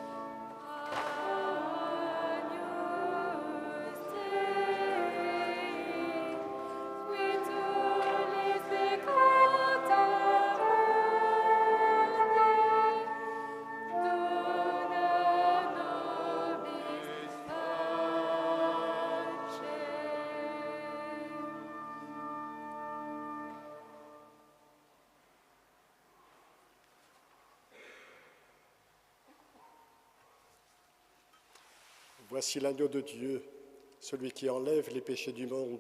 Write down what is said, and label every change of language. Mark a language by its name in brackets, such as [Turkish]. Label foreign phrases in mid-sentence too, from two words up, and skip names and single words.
[Latin] Agnus Dei, qui tollis peccata mundi, dona nobis pace. [French] Voici l'agneau de Dieu, celui qui enlève les péchés du monde.